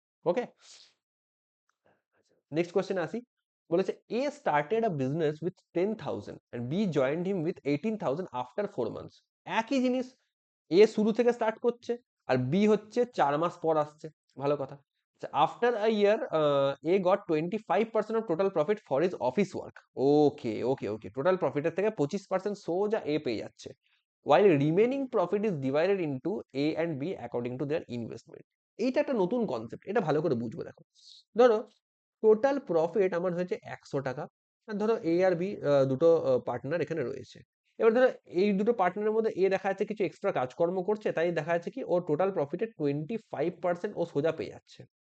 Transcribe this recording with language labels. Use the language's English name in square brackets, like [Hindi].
[Bangla] ওকে, next question আসি। বলেছে এ started a business with 10,000 and B joined him with 18,000 after 4 months. একই জিনিস, এ শুরু থেকে স্টার্ট করছে আর বি হচ্ছে ৪ মাস পর আসছে। ভালো কথা। After a year A goat 25% of total profit for his office work. Okay okay okay, total প্রফিটের থেকে 25% সোজা এ পেয়ে যাচ্ছে। [English] while remaining profit is divided into A and B according to their investment। [Bangla] এইটা একটা নতুন কনসেপ্ট, এটা ভালো করে বুঝবো। দেখো, ধরো টোটাল প্রফিট আমার হয়েছে ১০০ টাকা। আর ধরো এ আর বি দুটো পার্টনার এখানে রয়েছে। এবার ধরো এই দুটো পার্টনারের মধ্যে এ দেখা যাচ্ছে কিছু এক্সট্রা কাজকর্ম করছে, তাই দেখা যাচ্ছে কি ওর টোটাল প্রফিটের 25% ও সোজা পেয়ে যাচ্ছে।